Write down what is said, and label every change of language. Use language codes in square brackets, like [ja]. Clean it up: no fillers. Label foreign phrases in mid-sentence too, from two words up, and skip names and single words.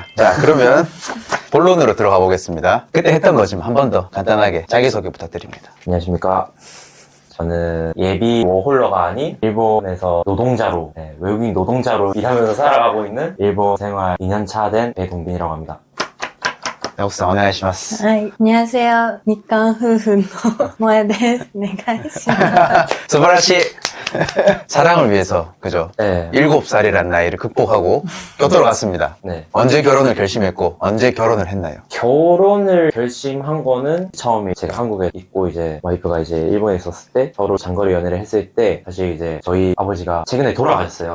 [ko] 자, 그러면 본론으로 들어가 보겠습니다. 그때 했던 거 좀 한 번 더 간단하게 자기소개 부탁드립니다. 안녕하십니까. 저는 예비 워홀러가 아닌 일본에서 노동자로, 외국인 노동자로 일하면서 살아가고 있는 일본 생활 2년차 된 배동빈이라고 합니다. [ja] 네, 奥さん お願いします. はい。にゃせよ、日韓夫婦の萌えです。お願いします。 [ko] 스바라시 사랑을 위해서, 그죠? 네. 7살이란 나이를 극복하고 교토로 갔습니다. 네. 언제 결혼을 결심했고 언제 결혼을 했나요? 결혼을 결심한 거는 처음에 제가 한국에 있고 이제 와이프가 이제 일본에 있었을 때 서로 장거리 연애를 했을 때, 사실 이제 저희 아버지가 최근에 돌아가셨어요.